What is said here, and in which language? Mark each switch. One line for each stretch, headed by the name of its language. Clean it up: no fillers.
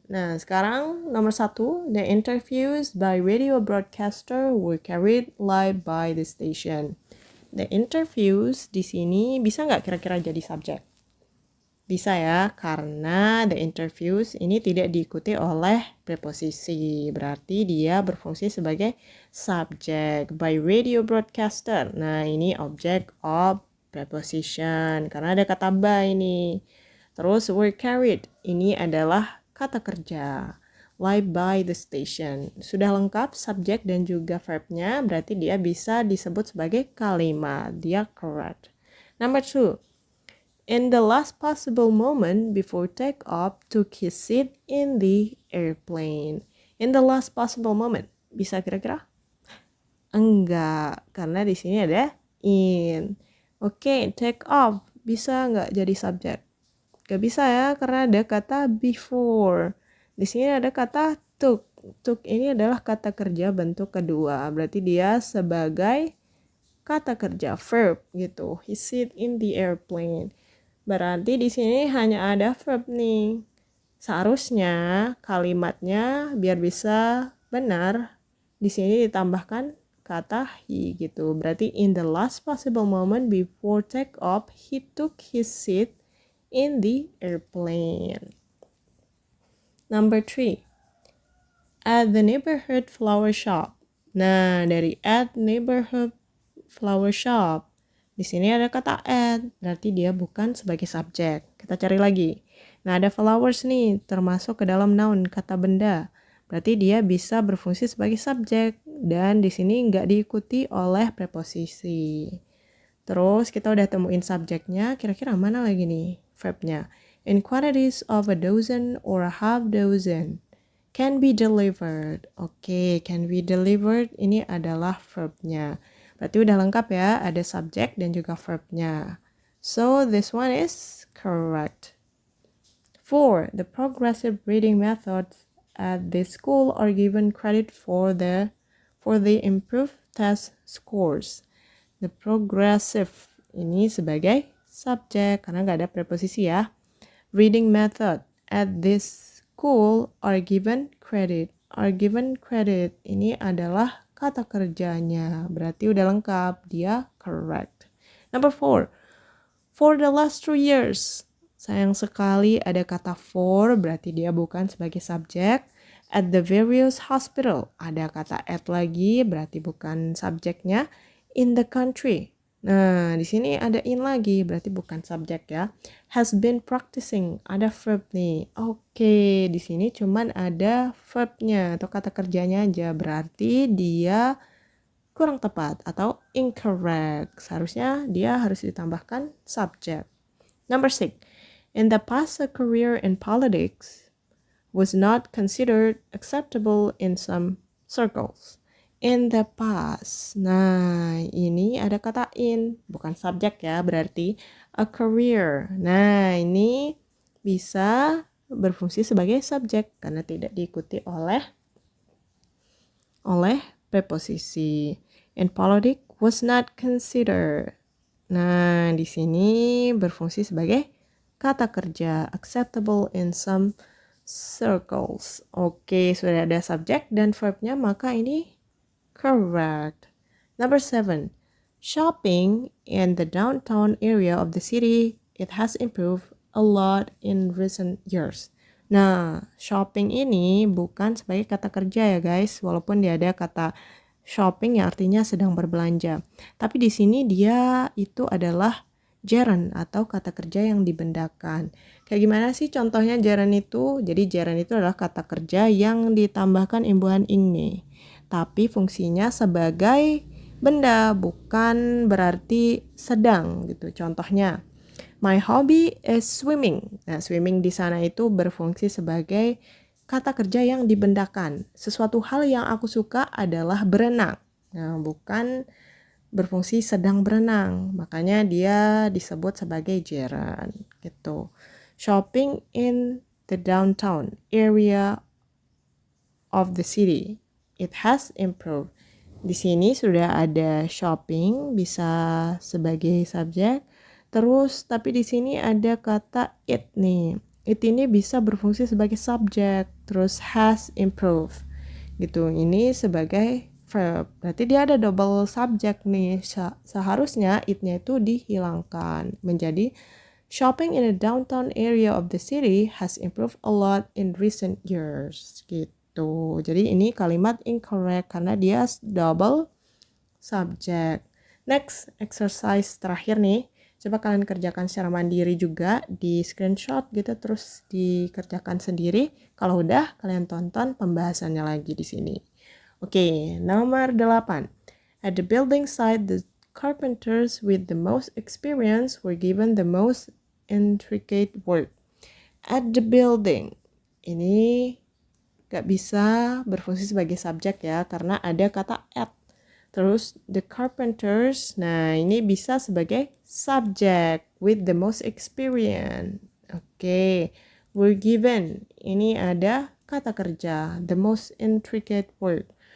Indonesian: Nah, sekarang nomor 1,
English: the interviews by radio broadcaster were carried live by the station. The interviews
Indonesian: di sini bisa nggak kira-kira jadi subjek? Bisa ya, karena
English: the interviews
Indonesian: ini tidak diikuti oleh preposisi. Berarti dia berfungsi sebagai subjek
English: by radio broadcaster.
Indonesian: Nah, ini object of preposition karena ada kata by ini. Terus
English: were carried,
Indonesian: ini adalah kata kerja.
English: Live by the station.
Indonesian: Sudah lengkap subjek dan juga verbnya, berarti dia bisa disebut sebagai kalimat.
English: Dia correct. Number 2. In the last possible moment before takeoff, took his seat in the airplane. In the last possible moment.
Indonesian: Bisa kira-kira? Enggak, karena di sini ada in. Oke, take off. Bisa nggak jadi subjek? Gak bisa ya, karena ada kata before. Di sini ada kata took. Took ini adalah kata kerja bentuk kedua. Berarti dia sebagai kata kerja, verb gitu.
English: He sit in the airplane.
Indonesian: Berarti di sini hanya ada verb nih. Seharusnya kalimatnya biar bisa benar, di sini ditambahkan kata he gitu.
English: Berarti in the last possible moment before take off, he took his seat in the airplane. Number 3. At the neighborhood flower shop.
Indonesian: Nah, dari
English: at neighborhood flower shop.
Indonesian: Di sini ada kata at, berarti dia bukan sebagai subjek. Kita cari lagi. Nah, ada flowers nih, termasuk ke dalam noun, kata benda. Berarti dia bisa berfungsi sebagai subjek. Dan di sini nggak diikuti oleh preposisi. Terus kita udah temuin subjeknya, kira-kira mana lagi nih verbnya?
English: In quantities of a dozen or a half dozen. Can be delivered.
Indonesian: Oke,
English: can be delivered
Indonesian: ini adalah verbnya. Berarti udah lengkap ya, ada subjek dan juga verbnya.
English: So this one is correct. 4. The progressive reading methods at this school are given credit for the improved test scores. The progressive
Indonesian: ini sebagai subjek karena nggak ada preposisi ya.
English: Reading method at this school are given credit. Are given credit
Indonesian: ini adalah kata kerjanya. Berarti udah lengkap, dia correct. Number 4.
English: For the last 2 years.
Indonesian: Sayang sekali ada kata for, berarti dia bukan sebagai subjek.
English: At the various hospital.
Indonesian: Ada kata at lagi, berarti bukan subjeknya.
English: In the country.
Indonesian: Nah, di sini ada in lagi, berarti bukan subjek ya.
English: Has been practicing,
Indonesian: ada verb nih. Oke, di sini cuman ada verbnya atau kata kerjanya aja, berarti dia kurang tepat atau incorrect. Seharusnya dia harus ditambahkan subject. Number 6.
English: In the past, a career in politics was not considered acceptable in some circles. In the past.
Indonesian: Nah, ini ada kata in, bukan subjek ya, berarti a career. Nah, ini bisa berfungsi sebagai subjek karena tidak diikuti oleh preposisi.
English: In politics was not considered.
Indonesian: Nah, di sini berfungsi sebagai kata kerja
English: acceptable in some circles.
Indonesian: Oke, sudah ada subjek dan verbnya, maka ini correct.
English: Number 7. Shopping in the downtown area of the city, it has improved a lot in recent years.
Indonesian: Nah, shopping ini bukan sebagai kata kerja ya guys, walaupun dia ada kata shopping yang artinya sedang berbelanja. Tapi di sini dia itu adalah gerund atau kata kerja yang dibendakan. Kayak gimana sih contohnya gerund itu? Jadi gerund itu adalah kata kerja yang ditambahkan imbuhan ing nih. Tapi fungsinya sebagai benda, bukan berarti sedang gitu. Contohnya,
English: my hobby is swimming.
Indonesian: Nah, swimming di sana itu berfungsi sebagai kata kerja yang dibendakan. Sesuatu hal yang aku suka adalah berenang. Nah, bukan berfungsi sedang berenang. Makanya dia disebut sebagai gerund gitu.
English: Shopping in the downtown area of the city, it has improved.
Indonesian: Di sini sudah ada shopping, bisa sebagai subjek. Terus, tapi di sini ada kata it nih. It ini bisa berfungsi sebagai subjek. Terus has improved. Gitu, ini sebagai verb. Berarti dia ada double subject nih. Seharusnya it-nya itu dihilangkan. Menjadi
English: shopping in the downtown area of the city has improved a lot in recent years.
Indonesian: Gitu. Jadi ini kalimat incorrect karena dia double subject. Next, exercise terakhir nih. Coba kalian kerjakan secara mandiri juga di screenshot gitu terus dikerjakan sendiri. Kalau udah, kalian tonton pembahasannya lagi di sini. Oke, nomor 8.
English: At the building site, the carpenters with the most experience were given the most intricate work. At the building.
Indonesian: Ini gak bisa berfungsi sebagai subjek ya, karena ada kata at. Terus the carpenters, nah ini bisa sebagai subject
English: with the most experience.
Indonesian: Oke, were given, ini ada kata kerja,
English: the most intricate work.